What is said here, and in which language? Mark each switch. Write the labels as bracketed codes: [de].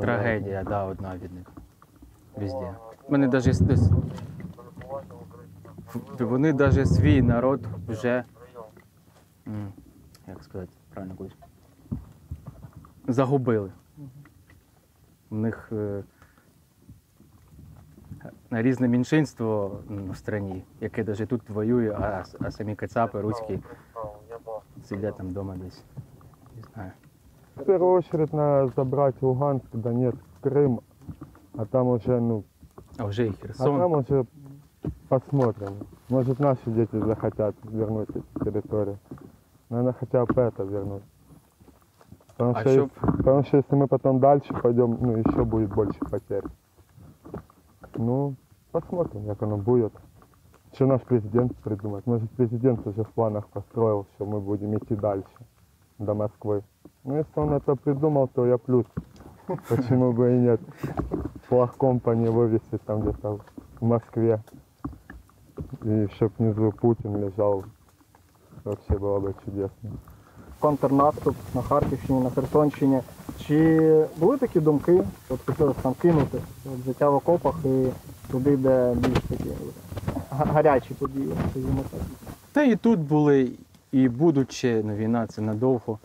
[uk] трагедія, да, одна від них. Везде. Вони навіть вони навіть свій народ вже, як сказати, правильно колись, загубили. У них різне меншинство в країні, яке навіть тут воює, а самі кацапи, руські, сидять там вдома десь. Не знаю. [ru] В первую очередь надо забрать Луганск, Донецк, Крым, а там уже, ну, [uk] А вже і [ru] а там [uk] Херсон. [ru] уже посмотрим. Может, наши дети захотят вернуть эти территории. Надо хотя бы это вернуть. А что- Потому что если мы потом дальше пойдем, ну, еще будет больше потерь. Ну, посмотрим, как оно будет. Что наш президент придумает? Может, президент уже в планах построил, что мы будем идти дальше, до Москвы. Ну, если он это придумал, то я плюс. Почему бы и нет? Флаг компании вывесить там где-то в Москве. И чтоб внизу Путин лежал. Вообще было бы чудесно. [uk] Контрнаступ на Харківщині, на Херсонщині. Чи були такі думки, от хотілося там кинути от, життя в окопах і туди, де більш такі гарячі події, скажімо так? Та і тут були, і будуть ще, ну, війна це надовго.